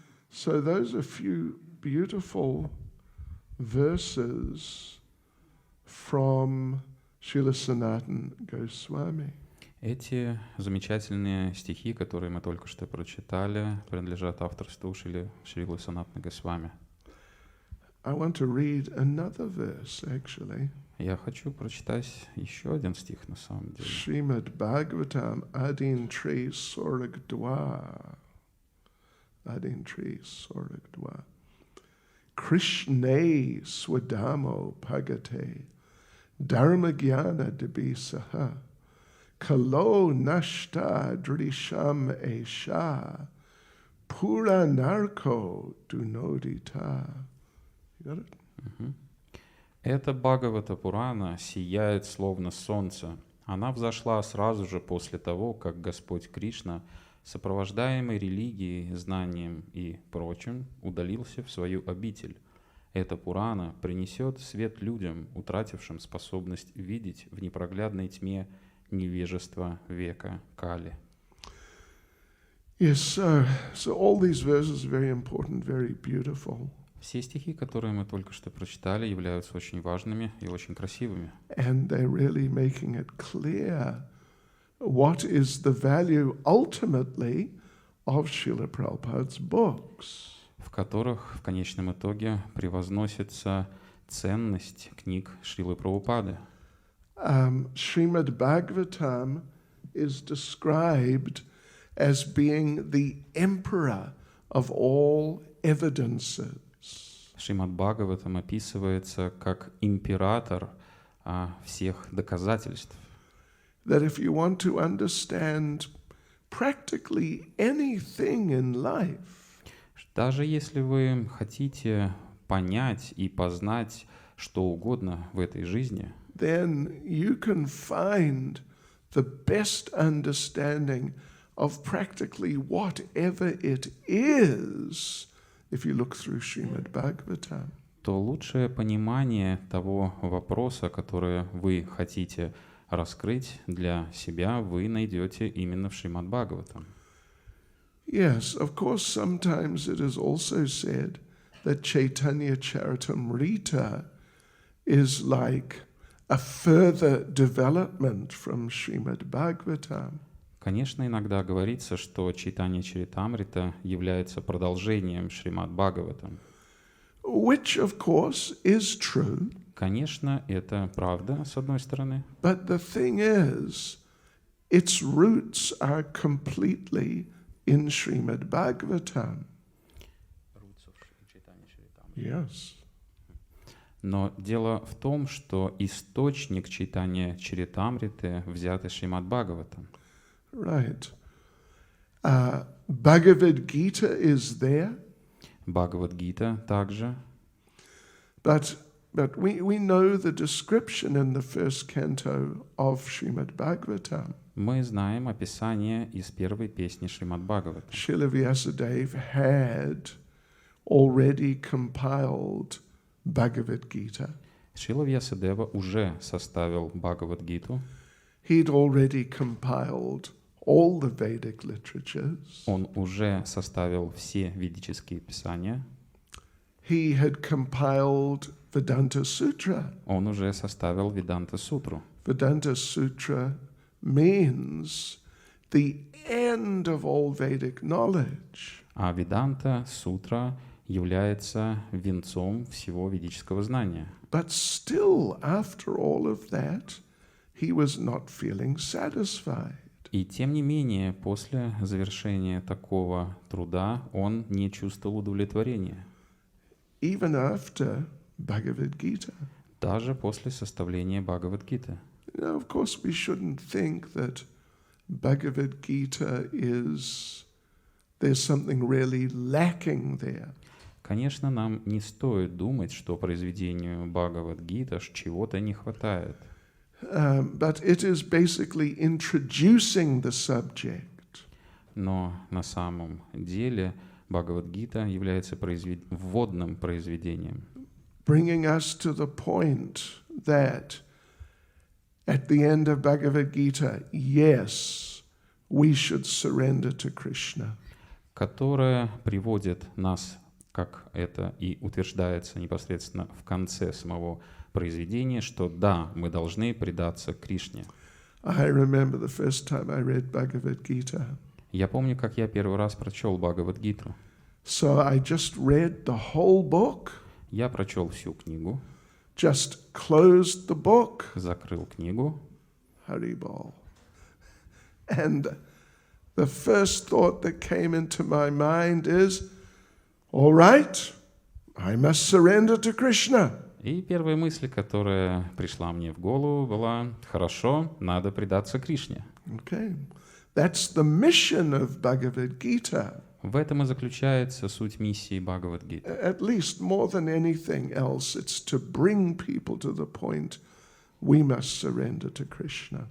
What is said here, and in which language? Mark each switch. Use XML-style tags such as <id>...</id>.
<en>So those are a few beautiful verses from Srila Sanatana Goswami.</en> <ru>Эти замечательные стихи, которые мы только что прочитали, принадлежат авторству Шрилы Санатана Госвами.</ru> <en>I want to read another verse, actually.</en> <ru>Я хочу прочитать еще один стих на самом деле. Srimad Bhagavatam Adin Tri Sorag Dwa. Adin Tri Sorag Dwa.</ru> <sa>Krishne Swadamo Pagate Dharma Gyana Debisaha Kalo Nashta Drisham Esha Pura Narko Dunodita.</sa> <en>You got it?</en> <ru>Эта Бхагавата Пурана сияет словно солнце, Она взошла сразу же после того, как Господь Кришна, сопровождаемый религией, знанием и прочим, удалился в свою обитель. Эта Пурана принесет свет людям, утратившим способность видеть в непроглядной тьме невежества века Кали.</ru> <en>Yes, so all these verses are very important, very beautiful.</en> <ru>Все стихи, которые мы только что прочитали, являются очень важными и очень красивыми.</ru> <en>And they're really making it clear what is the value ultimately of Srila Prabhupada's books.</en> <ru>В которых в конечном итоге превозносится ценность книг Шрилы Прабхупады.</ru> <en>Srimad Bhagavatam is described as being the emperor of all evidences.</en> <ru>Шримад Бхагаватам описывается как император всех доказательств.</ru> <en>That if you want to understand practically anything in life,</en> <ru>даже если вы хотите понять и познать что угодно в этой жизни,</ru> <en>then you can find the best understanding of practically whatever it is if you look through Srimad Bhagavatam.</en> <ru>то лучшее понимание того вопроса, который вы хотите раскрыть для себя, вы найдете именно в Шримад Бхагаватам.</ru> <en>Yes, of course, sometimes it is also said that Chaitanya Charitamrita is like a further development from Srimad Bhagavatam.</en> <ru>Конечно, иногда говорится, что Чайтанья Чаритамрита является продолжением Шримад Бхагаватам.</ru> <en>Which, of course, is true.</en> <ru>Конечно, это правда, с одной стороны.</ru> <en>But the thing is, its roots are completely in Srimad Bhagavatam. Yes.</en> <ru>Но дело в том, что источник Чайтанья Чаритамриты взят из Шримад Бхагаватам.</ru> <en>Right. Bhagavad Gita is there.</en> <ru>Бхагавад-гита также.</ru> <en>But we know the description in the first canto of Srimad Bhagavatam.</en> <ru>Мы знаем описание из первой песни Шримад Бхагавата.</ru> <en>Srila Vyasadeva had already compiled Bhagavad Gita.</en> <ru>Шрила Вьясадева уже составил Бхагавад-гиту.</ru> <en>He'd already compiled all the Vedic literatures.</en> <ru>Он уже составил все ведические писания.</ru> <en>He had compiled Vedanta Sutra.</en> <ru>Он уже составил Веданта-сутру.</ru> <en>Vedanta Sutra means the end of all Vedic knowledge.</en> <ru>А Веданта-сутра является венцом всего ведического знания.</ru> <en>But still, after all of that, he was not feeling satisfied.</en> <ru>И тем не менее, после завершения такого труда он не чувствовал удовлетворения.</ru> <en>Even after Bhagavad Gita.</en> <ru>Даже после составления Бхагавад-гиты.</ru> <en>Now, of course, we shouldn't think that Bhagavad Gita is, there's something really lacking there.</en> <ru>Конечно, нам не стоит думать, что произведению Бхагавад-гита чего-то не хватает.</ru> <en>But it is basically introducing the subject.</en> <ru>Но на самом деле Бхагавад-гита является вводным произведением.</ru> <en>Bringing us to the point that at the end of Bhagavad Gita, yes, we should surrender to Krishna.</en> <ru>Которая приводит нас, как это и утверждается непосредственно в конце самого произведения, что да, мы должны предаться Кришне.</ru> <en>I remember the first time I read Bhagavad Gita.</en> <ru>Я помню, как я первый раз прочел Бхагавад-гиту.</ru> <en>So I just read the whole book.</en> <ru>Я прочел всю книгу.</ru> <en>Just closed the book.</en> <ru>Закрыл книгу.</ru> <en>Haribol. And the first thought that came into my mind is, all right, I must surrender to Krishna.</en> <ru>И первая мысль, которая пришла мне в голову, была: хорошо, надо предаться Кришне.</ru> <en>Okay. That's the mission of Bhagavad Gita.</en> <ru>В этом и заключается суть миссии Бхагавад-гиты.</ru> <en>At least more than anything else, it's to bring people to the point we must surrender to Krishna.</en>